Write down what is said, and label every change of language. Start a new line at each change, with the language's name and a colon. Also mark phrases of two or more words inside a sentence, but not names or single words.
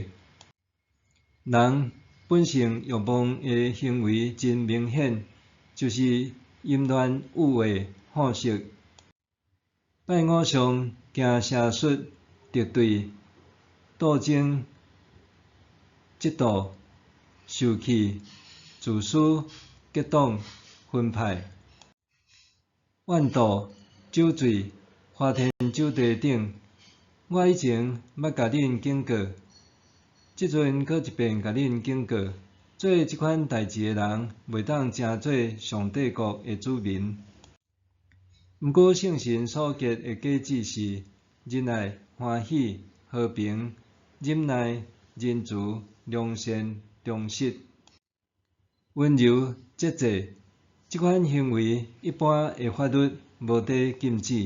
Min Nan Chinese: 人本性欲望的行为真明显，就是淫乱、污秽、好色、拜偶像、行邪术、敌对、斗争、嫉妒、受气、自私、结党、分派、怨妒、酒醉、花天酒地等。我以前捌甲恁警告，即阵搁一遍甲恁警告，做即款代志的人，袂当成做上帝国的子民。毋过圣神所结的果子是仁爱、欢喜、和平、忍耐、仁慈、良善、忠实、温柔、节制。即款行为一般的法律无得禁止。